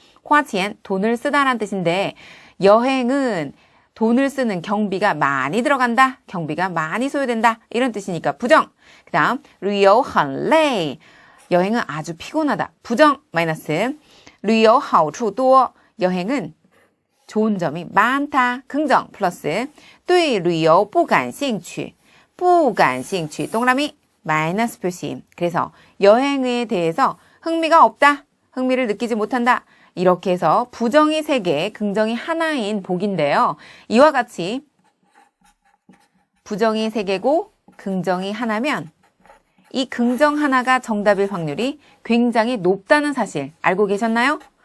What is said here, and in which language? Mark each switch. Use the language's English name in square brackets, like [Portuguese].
[Korean] 花钱, 돈을 쓰다라는 뜻인데 여행은 돈을 쓰는 경비가 많이 들어간다, 경비가 많이 소요된다, 이런 뜻이니까 부정. 그 다음 [Chinese] 旅游很累. [Korean] 여행은 아주 피곤하다, 부정 마이너스. [Chinese] 旅游好处多. [Korean] 여행은 좋은 점이 많다, 긍정 플러스. [Chinese] 对旅游不感兴趣, 不感兴趣 [Korean] 동그라미 마이너스 표시. 그래서 여행에 대해서 흥미가 없다, 흥미를 느끼지 못한다, 이렇게 해서 부정이 3개, 긍정이 하나인 보기인데요. 이와 같이 부정이 3개고 긍정이 하나면 이 긍정 하나가 정답일 확률이 굉장히 높다는 사실 알고 계셨나요?